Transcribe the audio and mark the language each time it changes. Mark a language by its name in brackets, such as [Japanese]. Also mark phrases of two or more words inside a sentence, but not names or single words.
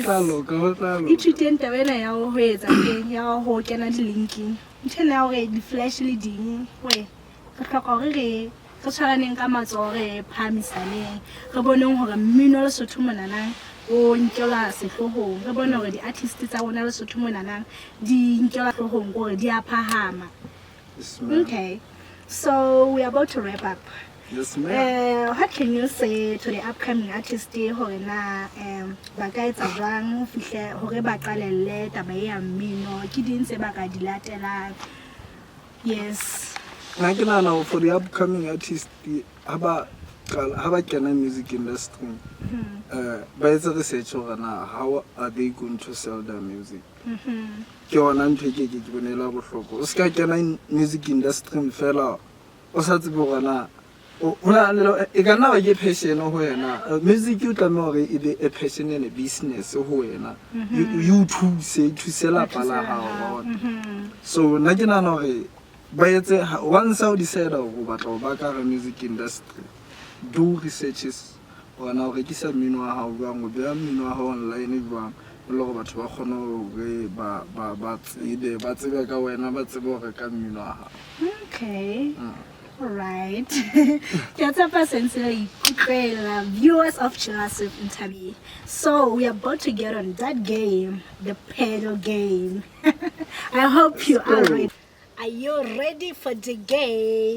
[Southern Sotho] ithuteng taba ena ya ho etsa teng ya ho kena di-linking nthena ya hore di-flash le ding we re hloka hore re tshwaraneng ka matsoho re phahamisaneng re boneng hore mmino le Lesotho monanang o nkela sehlohong re bone hore di-artist tsa rona Lesotho monanang di nkela hlohong gore di a phahama. [English] Okay, so we are about to wrap up. Yes, ma'am. What can you say to the upcoming artists [Southern Sotho] hore na ba ka etsa jwang ho fihle hore ba qalelle taba ya mmino ke ding se ba ka di latelang? [English] Yes. [Southern Sotho] Na ke nana [English] for the upcoming artists [Southern Sotho] haba kena [English] music industry [Southern Sotho] ba etsa [English] research [Southern Sotho] hore na [English] how are they going to sell their music. [Southern Sotho] Ke ona ntho ke bonela bohloko o ska kena [English] music industry [Southern Sotho] fela o sa tsebe hore na e ka nna ba ke passion ho wena music o tlameha hore e be [English] a passion and a business [Southern Sotho] ho wena you thuse lapa la hao. So nna ke nana hore ba etse once o decide ho batla ho ba ka [English] music industry do researches [Southern Sotho] ona hore ke sa mmino wa hao jwang o beha mmino wa hao online jwang le go batho ba kgona hore ba tsebe ka wena ba tsebe hore ka mmino wa hao. [English] Okay. All right. Viewers of Chilasif Interview. So we are about to get on that game, the pedal game. I hope you are ready. Are you ready for the game?